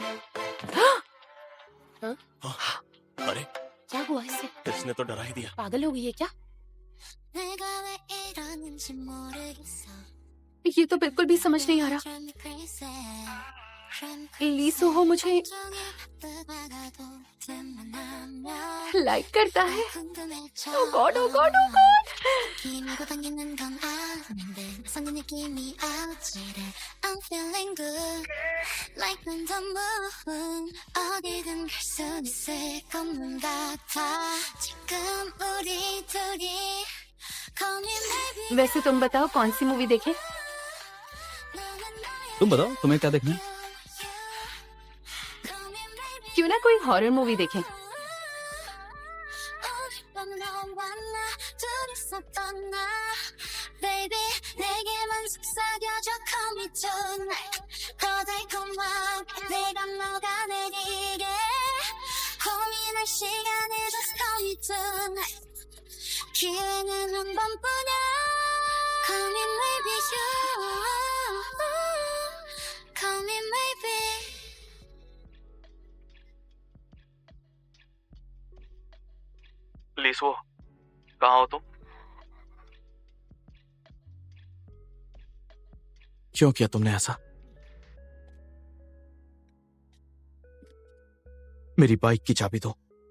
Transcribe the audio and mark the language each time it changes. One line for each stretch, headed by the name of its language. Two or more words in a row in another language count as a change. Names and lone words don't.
Hindi: अरे, क्या हुआ इससे? इसने तो डरा ही दिया। पागल हो गई है क्या?
Korean: 내가 왜 이러는지 모르겠어.
Hindi: ये तो बिल्कुल भी समझ नहीं आ रहा।
English: Drive me crazy. Drive me
Hindi: ली सोहो मुझे
Korean: 온종일 바쁘다가도 틈만 나면
Hindi: लाइक करता है।
Korean: 궁금해져.
English: Oh God, oh God, oh God.
Korean: 기밀고 당기는 건 아는데 성의 느낌이 아찔해.
English: I'm feeling good like 난 the moon.
Korean: 어디든 갈 수 있을 것만 같아. 지금 우리 둘이
English: Call me maybe.
Hindi: वैसे तुम बताओ कौन सी मूवी देखें? तुम बताओ, तुम्हें क्या देखना है?
English: Call me maybe.
Hindi: क्यों ना कोई हॉरर मूवी देखें?
Korean: 어젯밤 너와 나 둘이서 떠나. Baby 내게만 속삭여줘.
English: Call me tonight.
Korean: 더 달콤하게 내가 녹아내리게. 고민할 시간을
English: just call me tonight.
Korean: 기회는 한 번뿐이야.
English: Call me maybe you. Call me maybe.
Hindi: पुलिस वो, कहाँ हो तुम? क्यों किया तुमने ऐसा? मेरी बाइक की चाबी दो।